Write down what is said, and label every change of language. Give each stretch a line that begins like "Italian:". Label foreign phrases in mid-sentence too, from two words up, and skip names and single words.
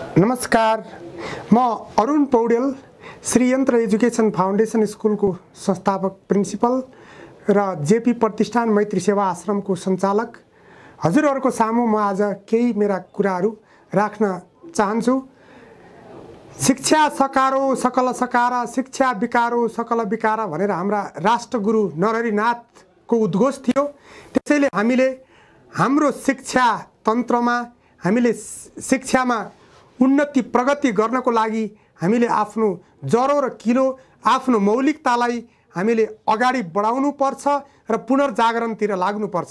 Nepali: नमस्कार, म अरुण पौडेल श्री यन्त्र एजुकेसन फाउन्डेसन स्कुलको संस्थापक प्रिन्सिपल र जेपी प्रतिष्ठान मैत्री सेवा आश्रमको सञ्चालक। हजुरहरूको सामु म आज केही मेरा कुराहरू राख्न चाहन्छु। शिक्षा सकारो सकल सकार, शिक्षा विकारो सकल विकार भनेर हाम्रा राष्ट्रगुरु नरहरिनाथको उद्घोष थियो। त्यसैले हामीले हाम्रो शिक्षा तन्त्रमा हामीले शिक्षामा उन्नति प्रगति गर्नको लागि हामीले आफ्नो जरो र किलो आफ्नो मौलिकतालाई हामीले अगाडि बढाउनु पर्छ र पुनर्जागरणतिर लाग्नु पर्छ।